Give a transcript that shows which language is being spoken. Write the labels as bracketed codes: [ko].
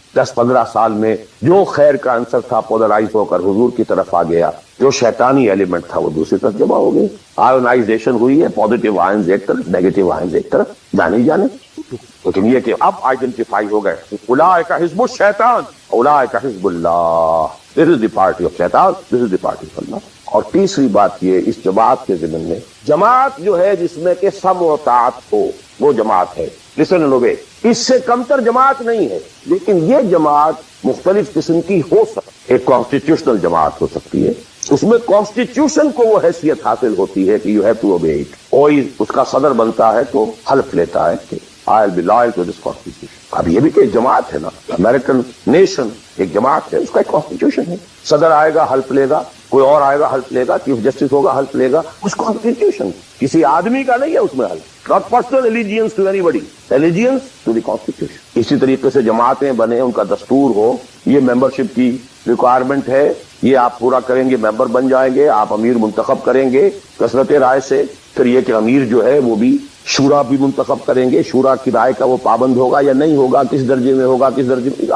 [ur] 10-15 سال میں جو خیر کا عنصر تھا پولرائز ہو کر حضور کی طرف آ گیا، جو شیطانی ایلیمنٹ تھا وہ دوسری طرف جمع ہو گئے. آئونائزیشن ہوئی ہے، پازیٹیو آئنز ایک طرف، نیگیٹو آئنز ایک طرف، جانے. لیکن یہ کہ اب آئیڈینٹیفائی ہو گئے، [ar] اولئک حزب الشیطان، اولئک حزب اللہ. [en] This is the party of Shaitan, this is the party of Allah. [ur] اور تیسری بات یہ اس جماعت کے ضمن میں، جماعت جو ہے جس میں کہ سمع و طاعت ہو، وہ جماعت ہے. [en] Listen and obey. [ur] اس سے کمتر جماعت نہیں ہے، لیکن یہ جماعت مختلف قسم کی ہو سکتی. ایک کانسٹیٹیوشنل جماعت ہو سکتی ہے، اس میں کانسٹیٹیوشن کو وہ حیثیت حاصل ہوتی ہے کہ [en] You have to obey it. [ur] کوئی اس کا صدر بنتا ہے تو حلف لیتا ہے کہ [en] I'll be loyal to this constitution. [ur] اب یہ بھی کہ ایک جماعت ہے نا، امریکن نیشن ایک جماعت ہے، اس کا ایک کانسٹیٹیوشن ہے. صدر آئے گا حلف لے گا، کوئی اور آئے گا حلف لے گا، چیف جسٹس ہوگا حلف لے گا. اس کانسٹیٹیوشن کسی آدمی کا نہیں ہے اس میں حلف. [en] not personal allegiance to anybody, allegiance to the constitution. [ur] اسی طریقے سے جماعتیں بنے، ان کا دستور ہو، یہ ممبرشپ کی ریکوائرمنٹ ہے، یہ آپ پورا کریں گے ممبر بن جائیں گے، آپ امیر منتخب کریں گے کثرت رائے سے. پھر یہ کہ امیر جو ہے وہ بھی شورا بھی منتخب کریں گے، شورا کی رائے کا وہ پابند ہوگا یا نہیں ہوگا، کس درجے میں ہوگا، کس درجے میں.